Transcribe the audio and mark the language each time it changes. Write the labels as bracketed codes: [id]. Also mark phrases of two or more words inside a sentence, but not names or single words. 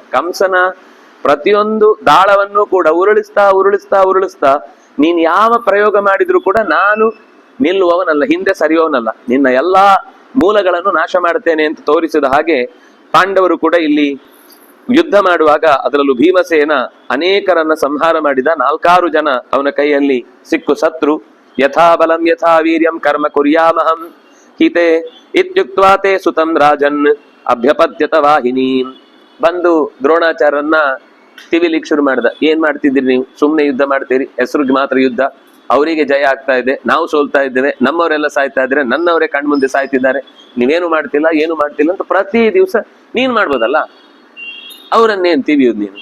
[kn] ಕಂಸನ ಪ್ರತಿಯೊಂದು ದಾಳವನ್ನು ಕೂಡ ಉರುಳಿಸ್ತಾ ನೀನ್ ಯಾವ ಪ್ರಯೋಗ ಮಾಡಿದ್ರು ಕೂಡ ನಾನು ನಿಲ್ಲುವವನಲ್ಲ, ಹಿಂದೆ ಸರಿಯೋನಲ್ಲ, ನಿನ್ನ ಎಲ್ಲಾ ಮೂಲಗಳನ್ನು ನಾಶ ಮಾಡ್ತೇನೆ ಅಂತ ತೋರಿಸಿದ ಹಾಗೆ ಪಾಂಡವರು ಕೂಡ ಇಲ್ಲಿ ಯುದ್ಧ ಮಾಡುವಾಗ, ಅದರಲ್ಲೂ ಭೀಮಸೇನ ಅನೇಕರನ್ನ ಸಂಹಾರ ಮಾಡಿದ. 4 ಜನ ಅವನ ಕೈಯಲ್ಲಿ ಸಿಕ್ಕು ಸತ್ರು. [sa] ಯಥಾ ಬಲಂ ಯಥಾ ವೀರ್ಯಂ ಕರ್ಮ ಕುರ್ಯಾಮಹಂ ಹಿತೆ ಇತ್ಯುಕ್ತ್ವಾ ತೇ ಸುತಂ ರಾಜನ್ ಅಭ್ಯಪದ್ಯತ ವಾಹಿನೀಂ. [kn] ಬಂದು ದ್ರೋಣಾಚಾರ್ಯರನ್ನ ತಿವಿಲಿಕ್ ಶುರು ಮಾಡ್ದ. ಏನ್ ಮಾಡ್ತಿದ್ದೀರಿ ನೀವು? ಸುಮ್ನೆ ಯುದ್ಧ ಮಾಡ್ತೀರಿ, ಹೆಸರಿಗೆ ಮಾತ್ರ ಯುದ್ಧ. ಅವರಿಗೆ ಜಯ ಆಗ್ತಾ ಇದೆ, ನಾವು ಸೋಲ್ತಾ ಇದ್ದೇವೆ, ನಮ್ಮವರೆಲ್ಲ ಸಾಯ್ತಾ ಇದ್ರೆ, ನನ್ನವರೇ ಕಣ್ಮುಂದೆ ಸಾಯ್ತಿದ್ದಾರೆ, ನೀವೇನು ಮಾಡ್ತಿಲ್ಲ, ಏನು ಮಾಡ್ತಿಲ್ಲ ಅಂತ ಪ್ರತಿ ದಿವಸ ನೀನ್ ಮಾಡ್ಬೋದಲ್ಲ, ಅವರನ್ನೇನ್ ತಿವಿಯುದು ನೀನು?